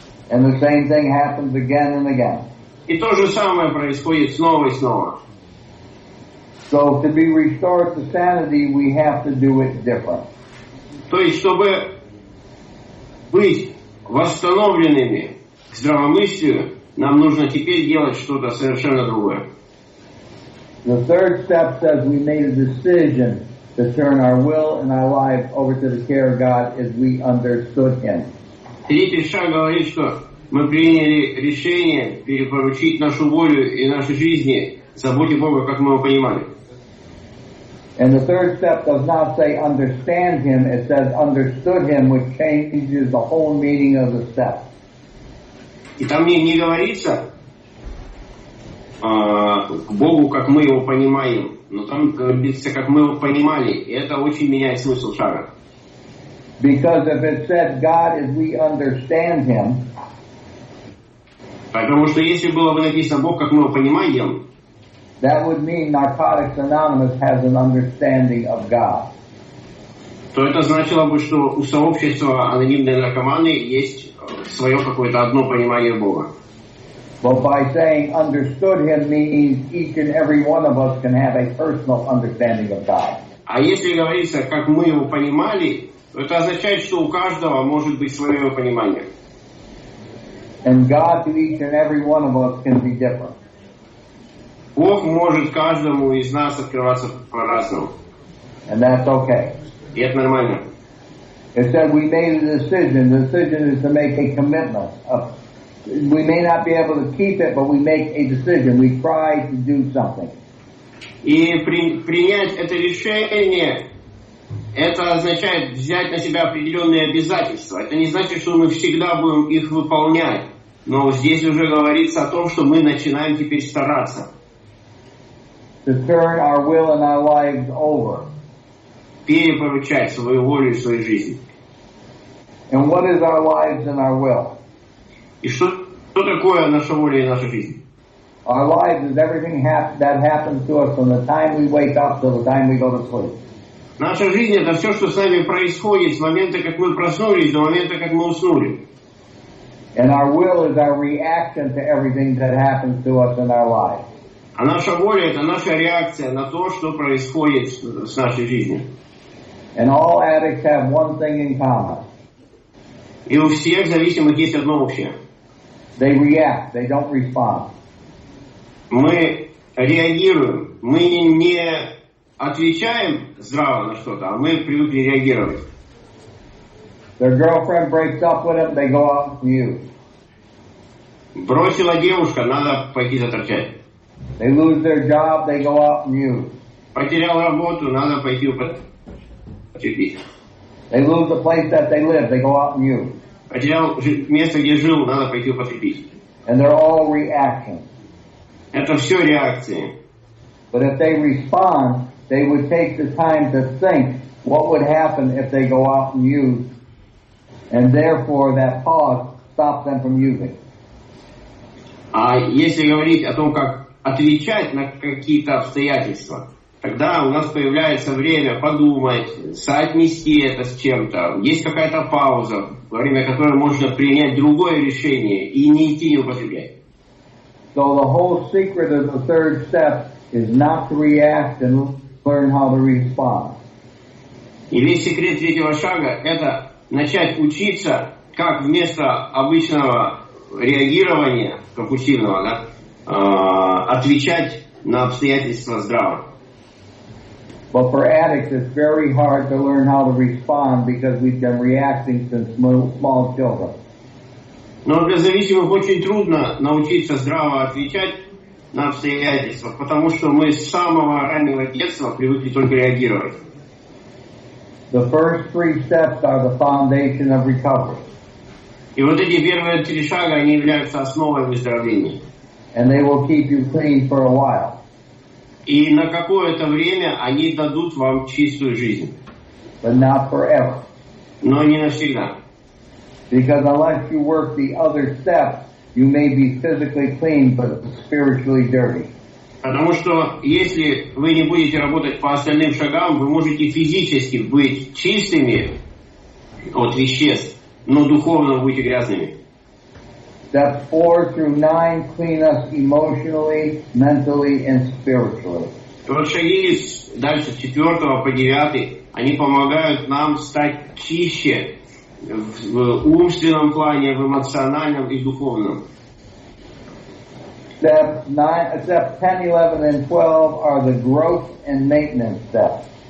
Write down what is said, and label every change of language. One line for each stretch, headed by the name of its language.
English: And the same thing happens again and again.
Russian: И то же самое происходит снова и снова.
English: So to be restored to sanity, we have to do it different.
Russian: То есть, чтобы быть восстановленными к здравомыслию, нам нужно теперь делать что-то совершенно другое.
English: The third step says we made a decision to turn our will and our life over to the care of God as we understood Him.
Russian: Третий шаг говорит, что мы приняли решение перепоручить нашу волю и наши жизни заботе Бога, как мы его понимали.
English: And the third step does not say understand Him, it says understood Him, which changes the whole meaning of the step.
Russian: И там не говорится к Богу, как мы его понимаем, но там говорится, как мы его понимали, и это очень меняет смысл шага.
English: Because if it said God as we understand Him,
Russian: потому что если было бы написано Бог, как мы его понимаем,
English: that would mean Narcotics Anonymous has an understanding of God.
Russian: То это значило бы, что у сообщества анонимные наркоманы есть свое какое-то одно понимание Бога.
English: But by saying understood Him means each and every one of us can have a personal understanding of God.
Russian: А если говорится, как мы его понимали, то это означает, что у каждого может быть свое понимание.
English: And God to each and every one of us can be different.
Russian: Бог может каждому из нас открываться по-разному.
English: And that's okay.
Russian: И это нормально.
English: It said we made a decision. The decision is to make a commitment. We may not be able to keep it, but we make a decision. We try to do something.
Russian: И принять это решение, это означает взять на себя определенные обязательства. Это не значит, что мы всегда будем их выполнять. Но здесь уже говорится о том, что мы начинаем теперь стараться.
English: To turn our will and our lives over.
Russian: Перепоручать свою волю и свою жизнь.
English: And what is our lives and our will?
Russian: И что такое наша воля и наша жизнь?
English: Our lives is everything that happens to us from the time we wake up till the time we go to sleep.
Russian: Наша жизнь — это все, что с нами происходит с момента, как мы проснулись, до момента, как мы уснули.
English: And our will is our reaction to everything that happens to us in our lives.
Russian: А наша воля — это наша реакция на то, что происходит с нашей жизнью.
English: And all addicts have one thing in common.
Russian: И у всех зависимых есть одно общее.
English: They react, they don't respond.
Russian: Мы реагируем, мы не отвечаем здраво на что-то, а мы привыкли реагировать.
English: Their girlfriend breaks up with them, they go out and use.
Russian: Бросила девушка, надо пойти заторчать.
English: They lose their job, they go out and use.
Russian: Потерял работу, надо пойти потерпеть.
English: They lose the place that they live, they go out and use.
Russian: Потерял место, где жил, надо пойти потерпеть.
English: And they're all reactions.
Russian: Это все реакции.
English: But if they respond, they would take the time to think what would happen if they go out and use, and therefore that pause stops them from using.
Russian: А если говорить о том, как отвечать на какие-то обстоятельства, тогда у нас появляется время подумать, соотнести это с чем-то. Есть какая-то пауза, во время которой можно принять другое решение и не идти не употреблять.
English: So the whole secret of the third step is not to react and learn how to respond.
Russian: И весь секрет третьего шага — это начать учиться, как вместо обычного реагирования, компульсивного, отвечать на обстоятельства здраво.
English: But for addicts, it's very hard to learn how to respond because we've been reacting since small children.
Russian: Но для зависимых очень трудно научиться здраво отвечать на обстоятельства, потому что мы с самого раннего детства привыкли только реагировать.
English: The first three steps are the foundation of recovery.
Russian: И вот эти первые три шага, они являются основой выздоровления.
English: And they will keep you clean for a while.
Russian: И на какое-то время они дадут вам чистую жизнь.
English: But not forever.
Russian: Но не навсегда.
English: Because unless you work the other steps, you may be physically clean but spiritually dirty.
Russian: Потому что если вы не будете работать по остальным шагам, вы можете физически быть чистыми от веществ, но духовно будете грязными.
English: Steps 4 through 9 clean us emotionally, mentally, and spiritually.
Russian: Вот шаги дальше с 4 по 9, они помогают нам стать чище в умственном плане, в эмоциональном и духовном.
English: Steps 10, 11, and 12 are the growth and maintenance steps.